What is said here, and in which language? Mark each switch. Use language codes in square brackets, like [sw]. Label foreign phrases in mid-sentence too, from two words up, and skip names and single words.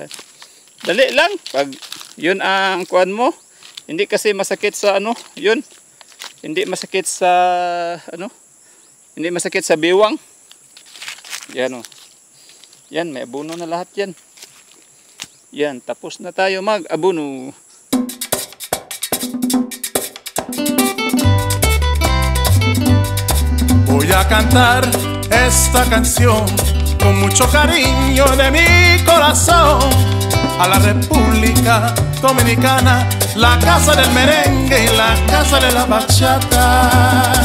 [tl] Dali lang, pag yun ang kuan mo, hindi kasi masakit sa ano, yun. Hindi masakit sa, ano, hindi masakit sa biwang. Yan o. Yan, may abono na lahat yan. Yan, tapos na tayo mag-abono. [es] Voy a cantar esta canción con mucho cariño de mi corazón a la República Dominicana, la casa del merengue y la casa de la bachata.